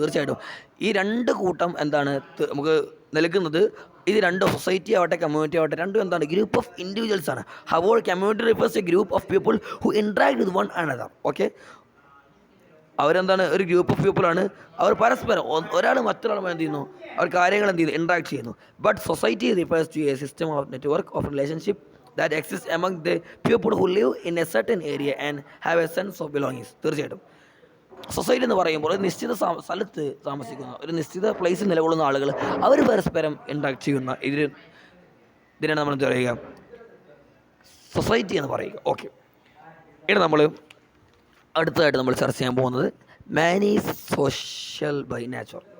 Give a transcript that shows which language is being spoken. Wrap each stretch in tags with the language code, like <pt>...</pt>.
<ml>തീർച്ചയായിട്ടും ഈ രണ്ട് കൂട്ടം എന്താണ് നമുക്ക് നൽകുന്നത്, ഇത് രണ്ടും സൊസൈറ്റി ആവട്ടെ കമ്മ്യൂണിറ്റി ആവട്ടെ രണ്ടും എന്താണ്</ml> <en>group of individuals</en> <ml>ആണ്.</ml> <en>Whole community refers a group of people who interact with one another.</en> <ml>Okay, അവരെന്താണ് ഒരു ഗ്രൂപ്പ് ഓഫ് പീപ്പിളാണ്. അവർ പരസ്പരം ഒരാൾ മറ്റൊരാളുമായി എന്ത് ചെയ്യുന്നു, അവർ കാര്യങ്ങൾ എന്ത് ചെയ്യുന്നു, ഇൻട്രാക്ട് ചെയ്യുന്നു.</ml> <en>But society refers to a system of network of relationship that exists among the people who live in a certain area and have a sense of belongings.</en> <ml>തീർച്ചയായിട്ടും സൊസൈറ്റി എന്ന് പറയുമ്പോൾ ഒരു നിശ്ചിത സ്ഥലത്ത് താമസിക്കുന്ന ഒരു നിശ്ചിത പ്ലേസിൽ നിലകൊള്ളുന്ന ആളുകൾ അവർ പരസ്പരം ഇൻട്രാക്ട് ചെയ്യുന്ന ഇതിനാണ് നമ്മൾ എന്താ പറയുക, സൊസൈറ്റി എന്ന് പറയുക. ഓക്കെ, ഇനി നമ്മൾ അടുത്തതായിട്ട് നമ്മൾ ചർച്ച ചെയ്യാൻ പോകുന്നത്</ml> <en>Man is social by nature.</en>